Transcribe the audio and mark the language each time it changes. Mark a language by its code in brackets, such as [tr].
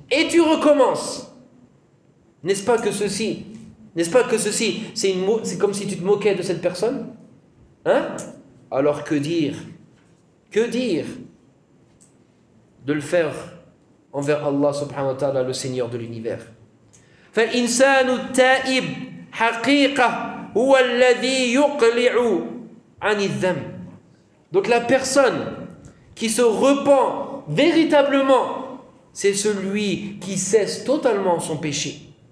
[fr] Et tu recommences. N'est-ce pas que ceci, c'est comme si tu te moquais de cette personne ? Hein ? Alors que dire ? Que dire ? De le faire envers Allah subhanahu wa ta'ala, le Seigneur de l'univers. [ar] فالإنسان التائب حقيقة هو الذي يقلع عن الذنب. [fr] Donc la personne qui se repent véritablement, c'est celui qui cesse totalement son péché.